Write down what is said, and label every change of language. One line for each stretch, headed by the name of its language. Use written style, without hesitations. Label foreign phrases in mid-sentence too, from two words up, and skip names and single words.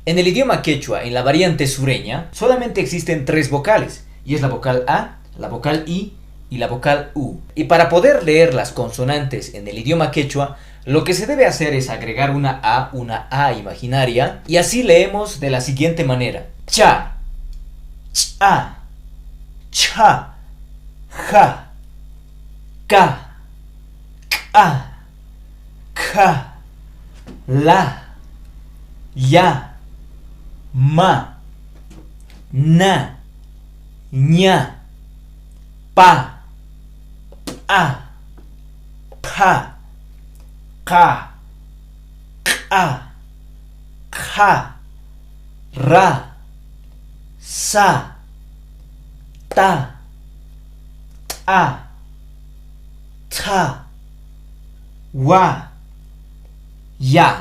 Spanish: En el idioma quechua, en la variante sureña, solamente existen 3 vocales, y es la vocal A, la vocal I y la vocal U. Y para poder leer las consonantes en el idioma quechua, lo que se debe hacer es agregar una A imaginaria, y así leemos de la siguiente manera:
Quechua: cha, cha, cha, ja, ka, ka, ka, la, ya, ma, na, ña, pa, a, pa, ka, ka, ja, ra, sa, ta, ta, wa, ya.